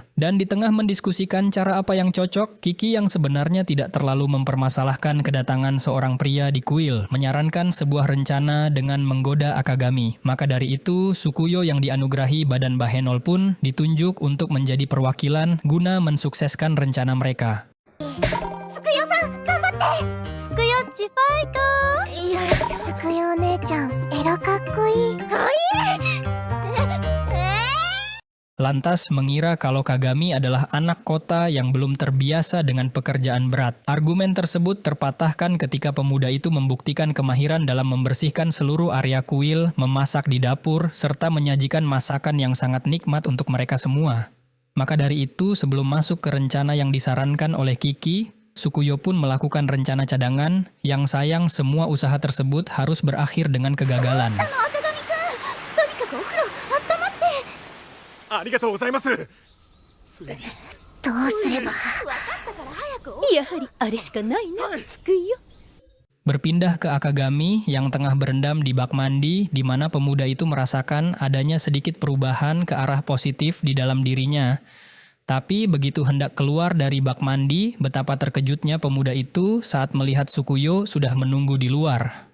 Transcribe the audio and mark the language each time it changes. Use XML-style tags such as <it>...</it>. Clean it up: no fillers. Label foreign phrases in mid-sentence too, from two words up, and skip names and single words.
<id>Dan di tengah mendiskusikan cara apa yang cocok, Kiki yang sebenarnya tidak terlalu mempermasalahkan kedatangan seorang pria di kuil, menyarankan sebuah rencana dengan menggoda Akagami. Maka dari itu, Sukuyo yang dianugerahi badan Bahenol pun ditunjuk untuk menjadi perwakilan guna mensukseskan rencana mereka.</id> <ja>つくよさん頑張って。つくよっちファイト。いや、つくよお姉ちゃんエラかっこいい。はい。</ja> <id>Lantas mengira kalau Kagami adalah anak kota yang belum terbiasa dengan pekerjaan berat. Argumen tersebut terpatahkan ketika pemuda itu membuktikan kemahiran dalam membersihkan seluruh area kuil, memasak di dapur, serta menyajikan masakan yang sangat nikmat untuk mereka semua. Maka dari itu, sebelum masuk ke rencana yang disarankan oleh Kiki, Sukuyo pun melakukan rencana cadangan, yang sayang semua usaha tersebut harus berakhir dengan kegagalan.</id> <ja>赤髪くん、とにかくお風呂温まって。ありがとうございます。ついにどうすれば。分かったから早くお。やはりあれしかないな、つくよ。</ja> <id>Berpindah ke Akagami yang tengah berendam di bak mandi, di mana pemuda itu merasakan adanya sedikit perubahan ke arah positif di dalam dirinya. Tapi begitu hendak keluar dari bak mandi, betapa terkejutnya pemuda itu saat melihat Sukuyo sudah menunggu di luar.</id>